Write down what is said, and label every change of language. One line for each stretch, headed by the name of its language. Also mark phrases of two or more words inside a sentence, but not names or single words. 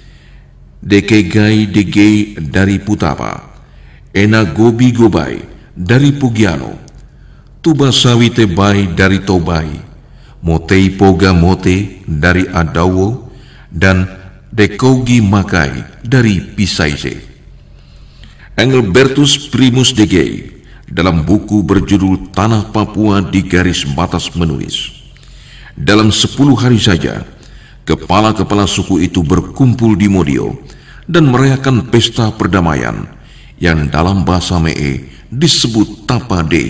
Indonesian: Dekegai Dege dari Putapa, Ena Gobi Gobai dari Pugiano, Tubasawi Tebai dari Tobai, Motei Poga Mote dari Adawo, dan Dekogi Makai dari Pisaise. Engelbertus Primus Dege dalam buku berjudul Tanah Papua di Garis Batas menulis, dalam 10 hari saja, kepala-kepala suku itu berkumpul di Modio dan merayakan pesta perdamaian yang dalam bahasa Mee disebut Tapa Day.